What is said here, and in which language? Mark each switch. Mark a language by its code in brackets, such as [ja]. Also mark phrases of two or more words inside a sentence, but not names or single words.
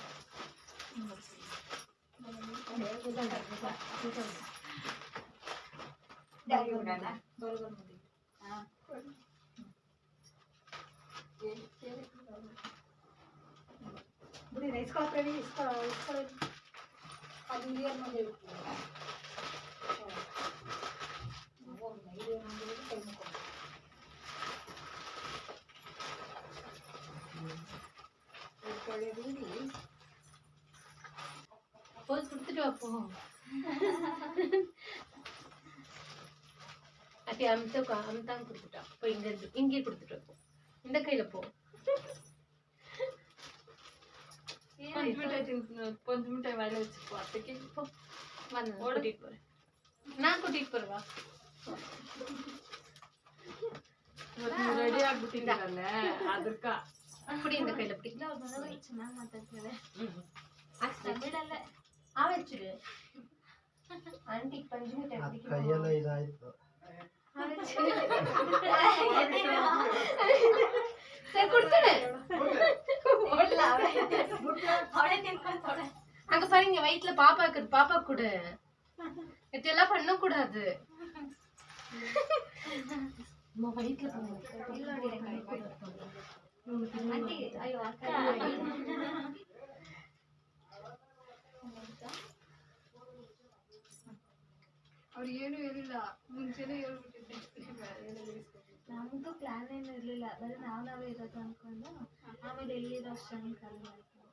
[kn] ಬಿಡಿ ಇಸ್ಕೊಳ್ತೇವೆ ಇಸ್ಕೊಳ್ಳಿ ಅದು ಹಿರಿಯರ ಮನೆ [ta] போய் கொடுத்துட்டு வா போ. அட்டி அம்தான் கொடுத்துட்டா. இப்போ இங்கே கொடுத்துட்டு வா போ. இந்த கையில போ. கொஞ்ச மிட்டாய் வாயில வச்சுக்கோ. அத்தைக்கு வந்து கூட்டிட்டு போறேன். நான் கூட்டிட்டு போறவா? [kn] ರೆಡಿ ಆಗ್ಬಿಟ್ಟಿದ್ದೀರಲ್ಲ ಅದಕ್ಕ [ta] அப்படி இந்த கையில அப்படி [kn] ಇಲ್ಲ ಅವ್ರ ಮನೆಯವ್ರು ಚೆನ್ನಾಗಿ ಮಾತಾಡ್ತಾರೆ. ಬಿಡಲ್ಲ ಆ ವಚ್ಚಿಡು ಆಂಟಿ ಪಂಚು ಮಿಠಾಯಿ ಅದ್ ಕೈಯೆಲ್ಲ ಇದಾಯ್ತು. ಸರಿ ಕೊಡ್ತಾಳೆ. ಅವಳೇ ತಿನ್ಕೊಂತಾಳೆ. [ta] அங்க பாருங்க வயிற்றுல பாப்பா இருக்குது. பாப்பா கூட இதெல்லாம் பண்ண கூடாது. வயிற்றுல [kn] ಆಂಟಿ ಅಯ್ಯೋ ಅಕ್ಕ ಅವ್ರು ಏನು ಹೇಳಿಲ್ಲ, ಮುಂಚೆನೇ ಹೇಳ್ಬಿಟ್ಟಿದ್ದೆ. ನಮ್ದು ಪ್ಲಾನ್ ಏನು ಇರ್ಲಿಲ್ಲ, ಬರೀ ನಾವೇ ಇರೋದು ಅನ್ಕೊಂಡು ಆಮೇಲೆ ಎಲ್ಲಿರೋ ಅಷ್ಟೊಂದು ಕಮ್ಮಿ ಆಯ್ತು.